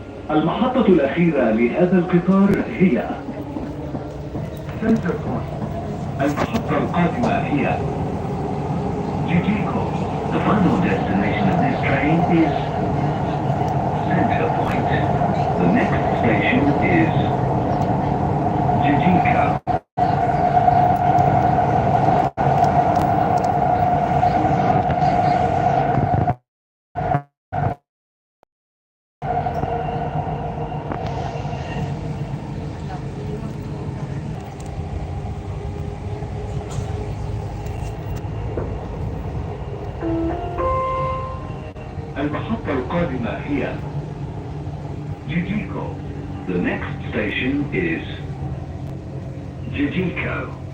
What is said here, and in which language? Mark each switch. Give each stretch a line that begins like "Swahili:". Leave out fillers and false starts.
Arabic: المحطة الأخيرة لهذا القطار هي سنتر بوينت. المحطة القادمة هي جيجيكو.
English: The final destination of this train is Center Point. The next station is Jijika.
Arabic: المحطة القادمة هي جيجيكو.
English: The next station is Jijiko.